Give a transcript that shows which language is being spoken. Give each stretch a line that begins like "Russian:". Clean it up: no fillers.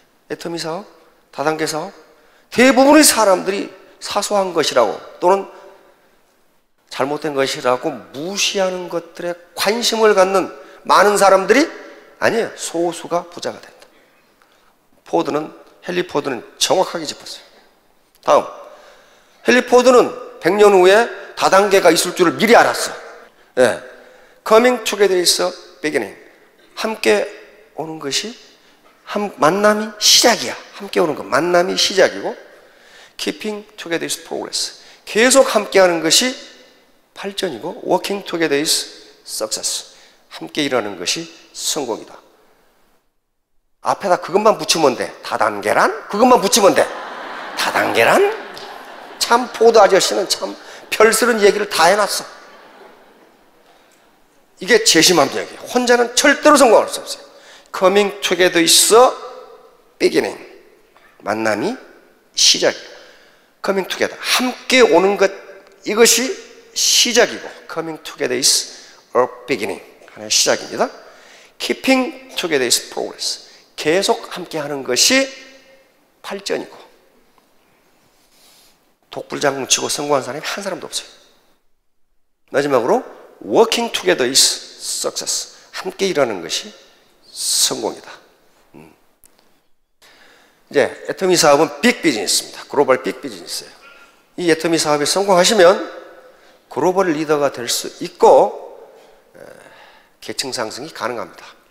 Korean: 애터미 사업, 다단계 사업, 대부분의 사람들이 사소한 것이라고 또는 잘못된 것이라고 무시하는 것들에 관심을 갖는 많은 사람들이 아니에요. 소수가 부자가 된다. 헨리 포드는 정확하게 짚었어요. 다음, 헨리 포드는 100년 후에 다단계가 있을 줄을 미리 알았어. 네.
English: Coming together is a beginning.
Korean: 함께 오는 것이 만남이 시작이야. 함께 오는 것, 만남이 시작이고,
English: Keeping together is progress.
Korean: 계속 함께하는 것이 발전이고,
English: Working together is success.
Korean: 함께 일하는 것이 성공이다. 앞에다 그것만 붙이면 돼. 다단계란? 그것만 붙이면 돼. 다단계란? 참 포드 아저씨는 참 별스런 얘기를 다 해놨어. 이게 재심함 이야기예요. 혼자는 절대로 성공할 수 없어요.
English: Coming together is a beginning.
Korean: 만남이 시작이에요.
English: Coming together.
Korean: 함께 오는 것, 이것이 시작이고,
English: Coming together is a beginning.
Korean: 하나의 시작입니다.
English: Keeping together is progress.
Korean: 계속 함께 하는 것이 발전이고, 독불장군 치고 성공한 사람이 한 사람도 없어요. 마지막으로
English: Working together is success.
Korean: 함께 일하는 것이 성공이다. 이제 애터미 사업은 빅 비즈니스입니다. 글로벌 빅 비즈니스예요. 이 애터미 사업이 성공하시면 글로벌 리더가 될 수 있고 계층 상승이 가능합니다.